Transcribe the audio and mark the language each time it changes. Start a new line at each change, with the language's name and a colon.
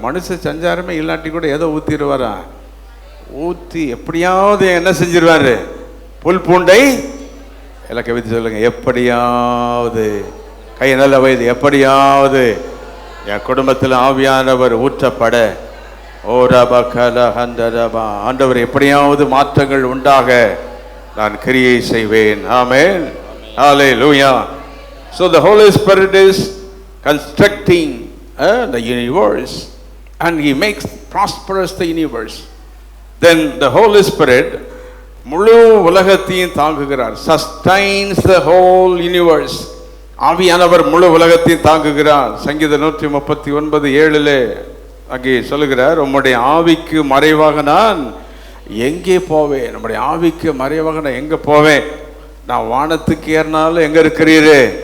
Tamil: மனுஷ சஞ்சாரமே இல்லாட்டி கூட ஏதோ ஊத்திடுவாரா, ஊற்றி எப்படியாவது என்ன செஞ்சிருவாரு, புல் பூண்டை எல்லாம் கவிதை சொல்லுங்க, எப்படியாவது கை நல்ல வயது, எப்படியாவது என் குடும்பத்தில் ஆவியானவர் ஊற்றப்பட, ஓ ரபா கல ஹந்தரபா, ஆண்டவர் எப்படியாவது மாற்றங்கள் உண்டாக நான் கிரியை செய்வேன். ஆமென், ஹல்லேலூயா.
English: So the Holy Spirit is constructing the universe and he makes prosperous the universe. Then the Holy Spirit
Tamil: முழு உலகத்தையும் தாங்குகிறார்.
English: Sustains the whole universe.
Tamil: ஆவியானவர் முழு உலகத்தையும் தாங்குகிறார். சங்கீதம் 139:7 அங்கே சொல்லுகிறார், உம்முடைய ஆவிக்கு மறைவாக நான் எங்கே போவேன்? நம்முடைய ஆவிக்கு மறைவாக நான் எங்கே போவேன்? நான் வானத்துக்கு ஏறினாலும் எங்கே இருக்கிறீரு?